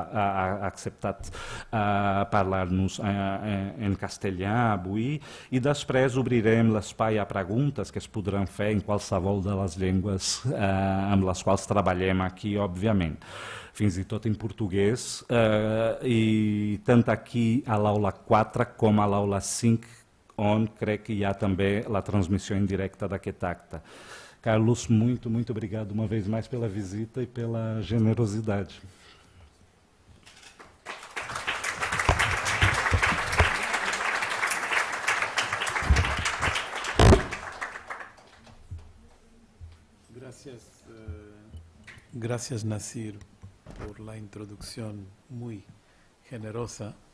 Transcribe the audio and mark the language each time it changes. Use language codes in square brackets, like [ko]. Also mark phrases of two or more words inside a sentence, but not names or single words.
[ca] ha acceptat parlar-nos en castellà avui, i després obrirem l'espai a preguntes que es podran fer en qualsevol de les llengües amb les quals treballem aquí, òbviament, fins i tot en portuguès, i tant aquí a l'aula 4 com a l'aula 5, on crec que hi ha també la transmissió en directe d'aquest acte. Carlos, [pt] muito obrigado uma vez mais pela visita e pela generosidade. [es] Gracias, Nasir, por la introducción muy generosa.